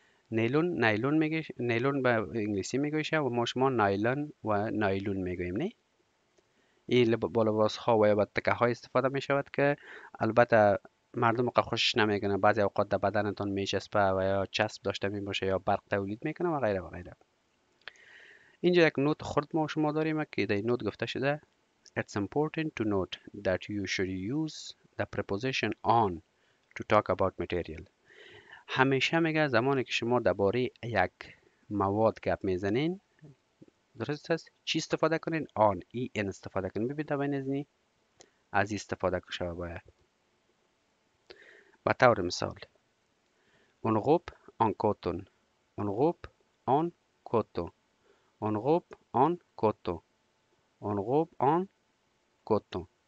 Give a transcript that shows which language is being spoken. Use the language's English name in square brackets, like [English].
[Persian] نیلون، نیلون میگه، نیلون به انگلیسی میگویشه و ما شما نایلون و نایلون میگوییم، نه؟ این با لباس ها و یا با تکه های استفاده می شود که البته مردم که خوشش نمیکنه، بعضی اوقات در بدنتان میچسبه و یا چسب داشته می باشه یا برق تولید میکنه و غیره و غیره. اینجا یک نوت خرد ما شما داریم که در این نوت گفته شده [English] It's important to note that you should use the preposition on to talk about material. [Persian] همیشه میگه زمانی که شما درباره یک مواد گپ میزنین، درست است، چی استفاده کنین؟ on، ای ان استفاده کنین. ببینید در بین از این استفاده شده باید. به طور مثال انغوب آن کوتون، انغوب آن کوتو، انغوب آن کوتو، انغوب آن کوتو.